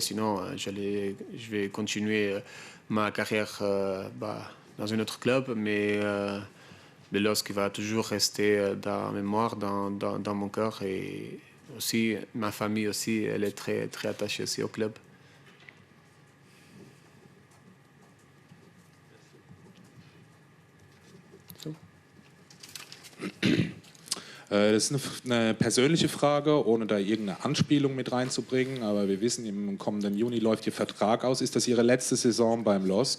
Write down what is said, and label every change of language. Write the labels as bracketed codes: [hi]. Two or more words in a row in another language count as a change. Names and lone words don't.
[fr] Sinon, je vais continuer ma carrière dans un autre club, mais le LOSC va toujours rester dans la mémoire, dans mon cœur et aussi ma famille aussi, elle est très, très attachée aussi au club. [de] Das ist eine persönliche Frage, ohne da irgendeine Anspielung mit reinzubringen. Aber wir wissen, im kommenden Juni läuft Ihr Vertrag aus. Ist das Ihre letzte Saison beim LOSC?